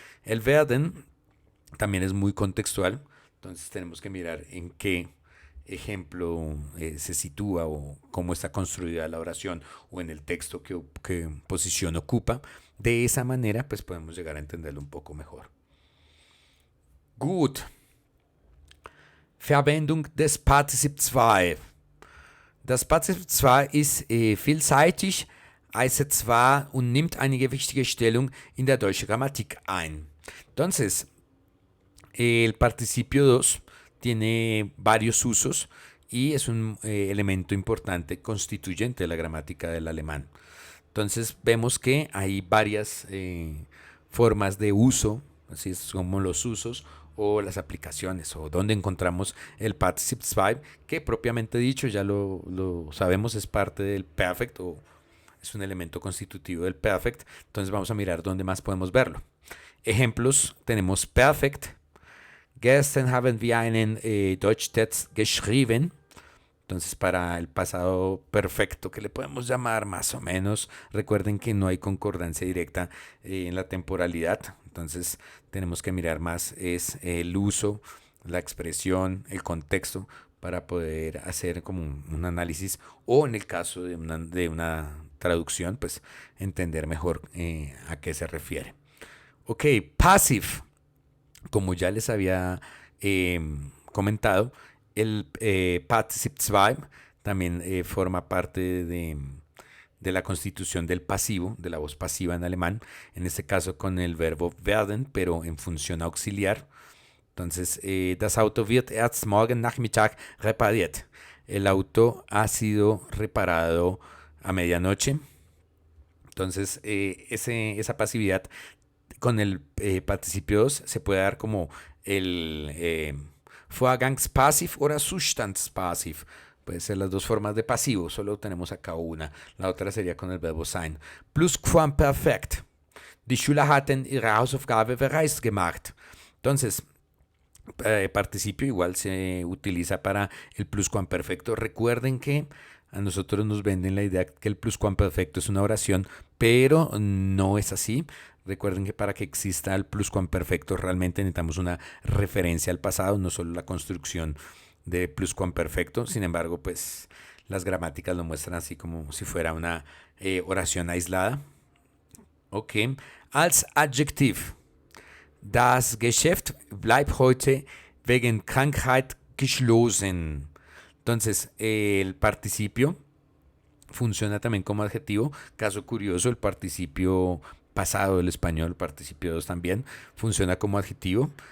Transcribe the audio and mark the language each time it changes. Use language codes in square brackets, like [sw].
[es] El werden también es muy contextual, entonces tenemos que mirar en qué ejemplo se sitúa o cómo está construida la oración o en el texto que posición ocupa. De esa manera pues podemos llegar a entenderlo un poco mejor. [de] Gut. Verwendung des Partizip 2. Das Partizip 2 ist vielseitig, heißt zwar und nimmt eine wichtige Stellung in der deutschen Grammatik ein. [es] Entonces, el participio 2 tiene varios usos y es un elemento importante constituyente de la gramática del alemán. Entonces vemos que hay varias formas de uso, así es como los usos o las aplicaciones o donde encontramos el Partizip 2, que propiamente dicho ya lo sabemos, es parte del Perfect o es un elemento constitutivo del Perfect. Entonces vamos a mirar dónde más podemos verlo. Ejemplos, tenemos Perfect. [de] Gestern haben wir einen Deutschtext geschrieben. [es] Entonces, para el pasado perfecto, que le podemos llamar más o menos, recuerden que no hay concordancia directa en la temporalidad. Entonces, tenemos que mirar más es el uso, la expresión, el contexto, para poder hacer como un análisis o en el caso de una traducción, pues entender mejor a qué se refiere. Ok, passive. Como ya les había comentado, el Partizip 2 también forma parte de la constitución del pasivo, de la voz pasiva en alemán, en este caso con el verbo werden, pero en función auxiliar. Entonces, [de] das Auto wird erst morgen Nachmittag repariert. [es] El auto ha sido reparado a medianoche. Entonces, esa pasividad con el participio 2 se puede dar como el Vorgangspassiv o Zustandspassiv. Puede ser las dos formas de pasivo, solo tenemos acá una. La otra sería con el verbo sein. [de] Plusquamperfekt. Die Schüler hatten ihre Hausaufgabe bereits gemacht. [es] Entonces, participio igual se utiliza para el pluscuamperfecto. Recuerden que A nosotros nos venden la idea que el pluscuamperfecto es una oración, pero no es así. Recuerden que para que exista el pluscuamperfecto realmente necesitamos una referencia al pasado, no solo la construcción de pluscuamperfecto. Sin embargo, pues las gramáticas lo muestran así como si fuera una oración aislada. [de] Ok. Als Adjektiv. Das Geschäft bleibt heute wegen Krankheit geschlossen. [es] Entonces, el participio funciona también como adjetivo. Caso curioso, el participio pasado del español, el participio 2 también, funciona como adjetivo.